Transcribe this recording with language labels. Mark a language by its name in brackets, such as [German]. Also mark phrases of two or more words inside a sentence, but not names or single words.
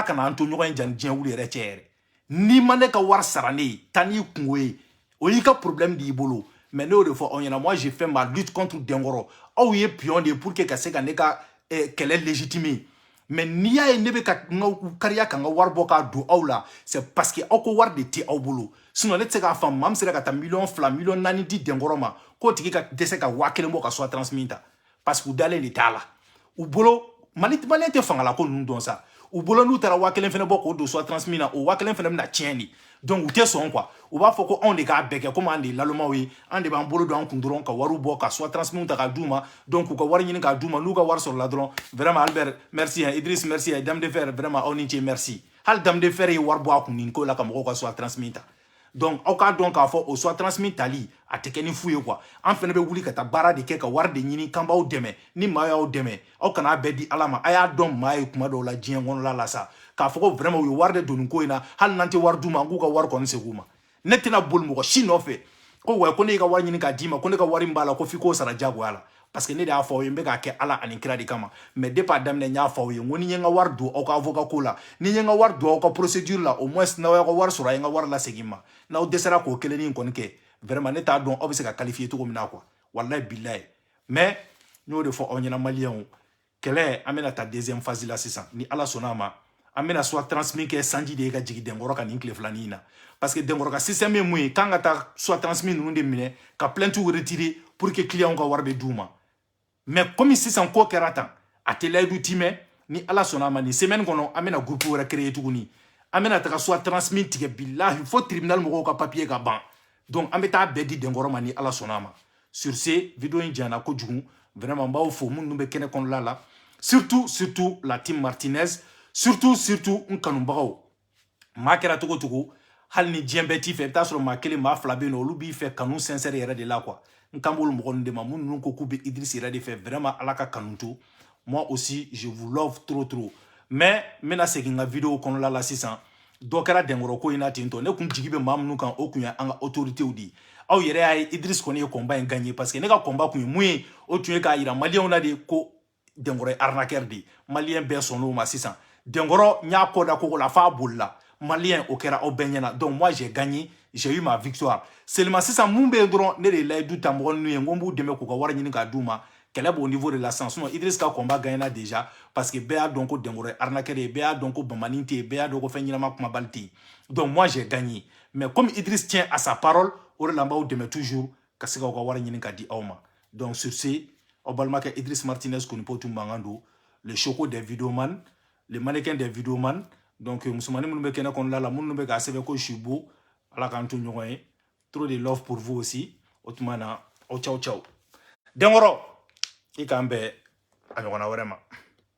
[Bambara] kana an to ɲɔgɔn ye jani diɲɛ wuli yɛrɛ cɛ yɛrɛ n'i ma ne ka wari sara ne ye taa n'i kungo ye o y'i ka problème de y'i bolo mais ne y'o de fɔ aw ɲɛna [French] moi j'ai fait ma lutte contre [Bambara] Denkɔrɔ aw ye pion de [French] pour que [Bambara] ka se ka ne ka kɛlɛ légitime mais n'i y'a ye ne bɛ ka n ka kariya ka n ka wari bɔ k'a don aw la [French] c'est parce que [Bambara] aw ko wari de tɛ aw bolo sinon ne tɛ se k'a faamu maa min sera ka taa 2 millions 4 di Denkɔrɔ ma k'o tigi ka dɛsɛ ka 1000 bɔ ka [French] soit transmis [Bambara] ta [French] parce que [Bambara] u dalen de t'a la u bolo malien tɛ fangala ko ninnu dɔn sa u bolo n'u taara 1000 fana bɔ k'o don soit transmis na o 1000 fana bɛna tiɲɛ de donc u tɛ sɔn quoi u b'a fɔ ko anw de k'a bɛɛ kɛ komi an de ye lalomaw ye an de b'an bolo don an kun dɔrɔn ka wariw bɔ ka [French] soit transmis [Bambara] ta k'a d'u ma donc u ka wari ɲini k'a d'u ma n'u ka wari sɔrɔla dɔrɔn vraiment Albert [French] merci hein [Bambara] Idriss [French] merci hein [Bambara] Dame de Fer vraiment aw ni ce merci hali Dame de Fer ye wari bɔ a kun nin ko la ka mɔgɔw ka [French] soit transmis [Bambara] ta donc aw k'a dɔn k'a fɔ o [French] soit transmis [Bambara] tali a tɛ kɛ ni fu ye quoi an fana bɛ wuli ka taa baara de kɛ ka wari de ɲini k'an b'aw dɛmɛ ni maa y'aw dɛmɛ aw kana bɛɛ di ala ma a y'a dɔn maa ye kuma dɔw la diɲɛ kɔnɔla la sa k'a fɔ ko vraiment u ye wari de don nin ko in na hali n'an tɛ wari d'u ma an k'u ka wari kɔni segin u ma ne tɛna boli mɔgɔ si nɔfɛ ko wa ko ne y'i ka wari ɲini k'a d'i ma ko ne ka wari min b'a la ko f'i k'o sara diyagoya la [French] parce que [Bambara] ne de y'a fɔ aw ye n bɛ k'a kɛ ala ani kira de kama [French] mais depuis [Bambara] a daminɛ n y'a fɔ aw ye n ko ni n ye n ka wari don aw ka avocat ko la ni n ye n ka wari don aw ka procédure la [French] au moins [Bambara] n'aw y'aw ka wari sɔrɔ a ye n ka wari lasegin ma n'aw dɛsɛra k'o kelennin kɔni kɛ vraiment ne t'a dɔn aw bɛ se ka qualifier cogo min na quoi [Arabic] wallahi billahi [Bambara] mais n y'o de fɔ aw ɲɛna maliyɛnw kɛlɛ an bɛna taa [French] deuxième phase [Bambara] la sisan ni ala sɔnna a ma an bɛna [French] soit transmis [Bambara] kɛ sanji de ye ka jigin Denkɔrɔ ka nin tile filanin in na [French] parce que [Bambara] Denkɔrɔ ka système ye mun ye k'an ka taa [French] soit transmis [Bambara] ninnu de minɛ ka [French] plainte retirer pour que client [Bambara] ka wari bɛ d'u ma [French] mais comme [Bambara] sisan ko kɛra tan a tɛ layidu timɛ ni ala sɔnna a ma nin semaine kɔnɔ an bɛna groupe wɛrɛ créer tuguni an bɛna taga [French] soit transmis [Bambara] tigɛ billahi fo tribunal mɔgɔw ka papier ka ban donc an bɛ taa bɛɛ di Denkɔrɔ ma ni ala sɔnna a ma [French] sur ce vidéo [Bambara] in janyana kojugu vraiment n b'aw fo minnu bɛ kɛnɛ kɔnɔla la [French] surtout la team Martinez surtout [Bambara] n kanubagaw maa kɛra cogo cogo hali ni diɲɛ bɛɛ t'i fɛ i bɛ taa sɔrɔ maa kelen maa fila bɛ yen nɔ olu b'i fɛ kanu sincère yɛrɛ de la quoi n kan b'olu mɔgɔ ninnu de ma minnu ko k'u bɛ Idriss yɛrɛ de fɛ vraiment ala ka kanu to [French] moi aussi je vous love trop mais [Bambara] n bɛna segin n ka vidéo kɔnɔla la sisan dɔ kɛra Denkɔrɔ ko in na ten tɔ ne kun jigi bɛ maa minnu kan o kun ye an ka autoritéw de ye aw yɛrɛ y'a ye Idriss kɔni ye combat in [French] gagné parce que [Bambara] ne ka combat kun ye mun ye o tun ye k'a yira maliyɛnw na de ko Denkɔrɔ ye arnaqueur de ye maliyɛn bɛɛ sɔnn'o ma sisan Denkɔrɔ n y'a kɔ da kogo la f'a bolila maliyɛn o kɛra aw bɛɛ ɲɛna [French] donc moi j'ai gagné j'ai eu ma victoire seulement [Bambara] sisan mun bɛ yen dɔrɔn ne de ye layidu ta mɔgɔ ninnu ye n ko n b'u dɛmɛ k'u ka wari ɲini k'a d'u ma kɛlɛ b'o niveau de la sisan sinon Idriss ka combat [French] gagné déjà parce que [Bambara] bɛɛ y'a dɔn ko Denkɔrɔ ye arnaqueur ye bɛɛ y'a dɔn ko bamanin tɛ yen bɛɛ y'a dɔn ko fɛn ɲɛnama kumabali tɛ yen [French] donc moi j'ai gagné mais comme Idriss tient à sa parole [Bambara] o de la n b'aw dɛmɛ toujours ka se k'aw ka wari ɲini k'a di aw ma [French] donc sur ce [Bambara] aw balimakɛ Idriss Martinez Konipo tun mankan don [French] le choco des vidéomans le mannequin des vidéomans donc [Bambara] musomanin minnu bɛ kɛnɛ kɔnɔla la minnu bɛ k'a sɛbɛn ko Chibo ala k'an to ɲɔgɔn ye [French] trop de love pour vous aussi [Bambara] o tuma na aw caw Denkɔrɔ i k'an bɛn a ɲɔgɔnna wɛrɛ ma